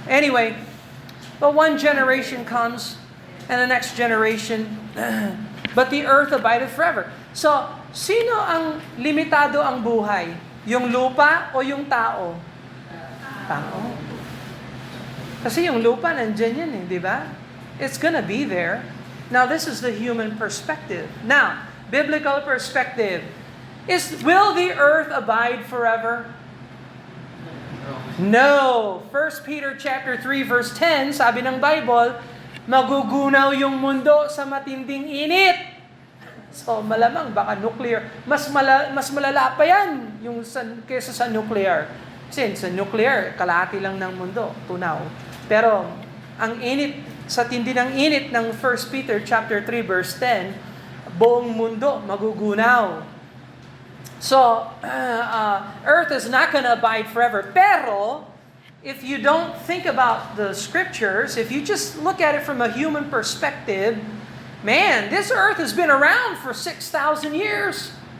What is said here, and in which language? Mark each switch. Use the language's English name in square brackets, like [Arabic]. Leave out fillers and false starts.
[English] Anyway, but one generation comes, and the next generation, but the earth abideth forever. [Filipino] So, sino ang limitado ang buhay? Yung lupa o yung tao? Tao. Kasi yung lupa, nandyan yan eh, di ba? [English] It's gonna be there. Now, this is the human perspective. Now, biblical perspective is, will the earth abide forever? No. [Filipino] 1 Peter chapter 3 verse 10, sabi ng Bible, magugunaw yung mundo sa matinding init. So, malamang baka nuclear. Mas malala pa yan yung kaysa sa nuclear. Kasi sa nuclear, kalahati lang ng mundo, tunaw. Pero, ang init, sa tindi ng init ng 1 Peter chapter 3 verse 10, buong mundo magugunaw. [English] So, earth is not going to abide forever. Pero, if you don't think about the scriptures, if you just look at it from a human perspective, man, this earth has been around for 6,000 years.